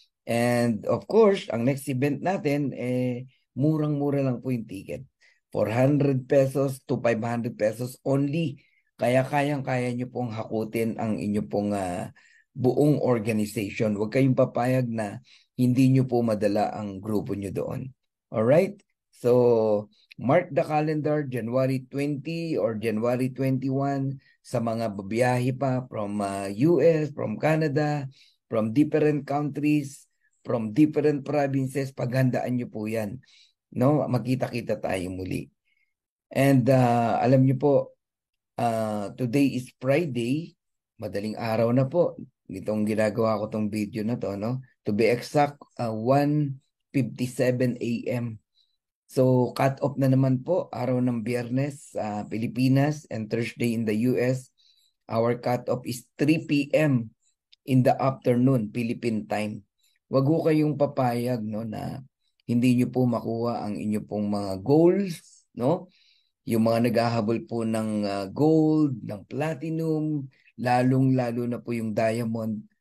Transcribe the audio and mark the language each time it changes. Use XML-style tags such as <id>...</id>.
<en>And of course,</en> <tl>ang</tl> <en>next event</en> <tl>natin, murang-mura lang po yung ticket.</tl> <en>400 pesos to 500 pesos only.</en> <tl>Kaya kayang-kaya nyo pong hakutin ang inyo pong buong organization. Huwag kayong papayag na hindi nyo po madala ang grupo nyo doon.</tl> <en>Alright? So, mark the calendar, January 20 or January 21</en> <tl>sa mga babiyahe pa</tl> <en>from US, from Canada, from different countries, from different provinces.</en> <tl>Paghandaan nyo po yan. No? Magkita-kita tayo muli.</tl> <en>And</en> <tl>alam nyo po,</tl> <en>today is Friday.</en> <tl>Madaling araw na po. Itong ginagawa ko tong video na to, no?</tl> <en>To be exact, 1:57 a.m.</en> <tl>So, cut off na naman po, araw ng Biyernes sa Pilipinas</tl> <en>and Thursday in the US. Our cut off is 3 p.m. in the afternoon, Philippine time.</en> <tl>Wag ho kayong papayag, no, na hindi nyo po makuha ang inyo pong mga goals, no? Yung mga naghahabol po ng gold, ng platinum, lalong-lalo na po yung diamond.</tl>